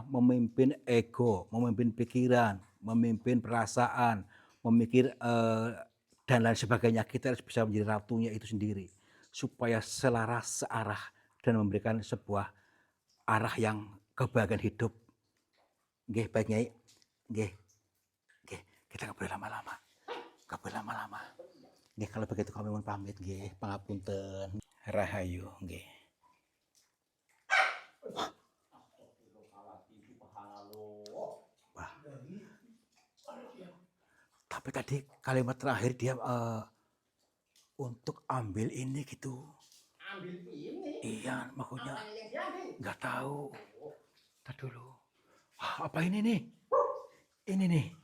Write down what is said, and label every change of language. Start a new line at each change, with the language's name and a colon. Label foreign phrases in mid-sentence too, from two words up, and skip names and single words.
Indonesian: Memimpin ego, memimpin pikiran, memimpin perasaan, memikir, dan lain sebagainya. Kita harus bisa menjadi ratunya itu sendiri. Supaya selaras, searah, dan memberikan sebuah arah yang kebahagiaan hidup. Nggih, baik Nyai. Nggih, nggih. Kita nggak boleh lama-lama. Nggak boleh lama-lama. Nggih, kalau begitu kami mohon pamit nggih, pangapunten.
Javanese: Rahayu nggih.
Indonesian: Wah, tapi tadi kalimat terakhir dia, untuk ambil ini gitu. Ambil ini. Iya, maksudnya Apanya yang diambil? nggak tahu. Entar dulu. Wah, apa ini nih? Ini nih.